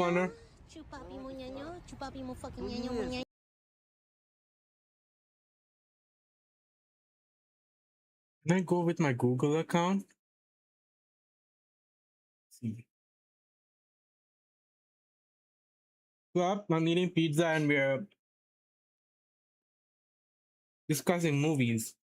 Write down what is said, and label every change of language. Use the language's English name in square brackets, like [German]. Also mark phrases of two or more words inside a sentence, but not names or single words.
[English] Milk Corner? Chupapi mo nyanyo. Chupapi mo fucking nyanyo mo nyanyo. Can I go with my Google account? Let's see. Well, I'm eating pizza and we're discussing movies.